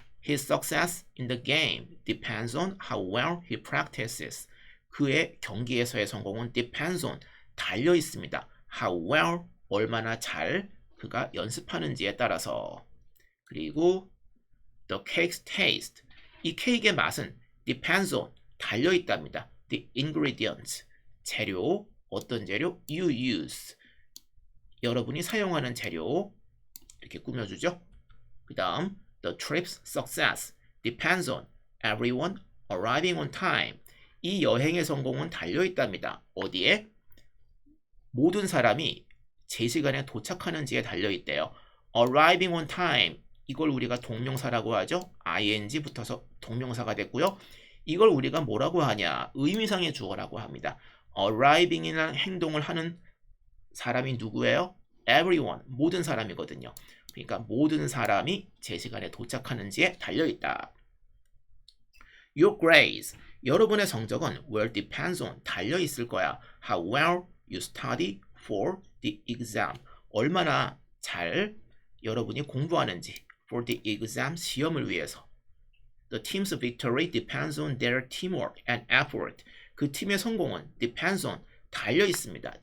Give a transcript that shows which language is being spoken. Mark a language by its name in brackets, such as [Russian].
[English] His success in the game depends on how well he practices. [Korean] 그의 경기에서의 성공은 [English] depends on, [Korean] 달려 있습니다. [English] How well, [Korean] 얼마나 잘 그가 연습하는지에 따라서. 그리고 [English] the cake's taste, [Korean] 이 케이크의 맛은 [English] depends on, [Korean] 달려 있답니다. [English] The ingredients, [Korean] 재료, 어떤 재료? [English] You use, [Korean] 여러분이 사용하는 재료 이렇게 꾸며주죠. 그 다음 [English] The trip's success depends on everyone arriving on time. [Korean] 이 여행의 성공은 달려있답니다. 어디에? 모든 사람이 제 시간에 도착하는지에 달려있대요. arriving on time 이걸 우리가 동명사라고 하죠. ing 붙어서 동명사가 됐고요. 이걸 우리가 뭐라고 하냐? 의미상의 주어라고 합니다. arriving이라는 행동을 하는 사람이 누구예요? everyone, 모든 사람이거든요. 그러니까 모든 사람이 제 시간에 도착하는지에 달려있다. Your grades, 여러분의 성적은 [English] will depends on, [Korean] 달려있을 거야. [English] How well you study for the exam, [Korean] 얼마나 잘 여러분이 공부하는지 [English] for the exam, [Korean] 시험을 위해서. [English] The team's victory depends on their teamwork and effort. [Korean] 그 팀의 성공은 [English] depends on, [Korean] 달려 있습니다.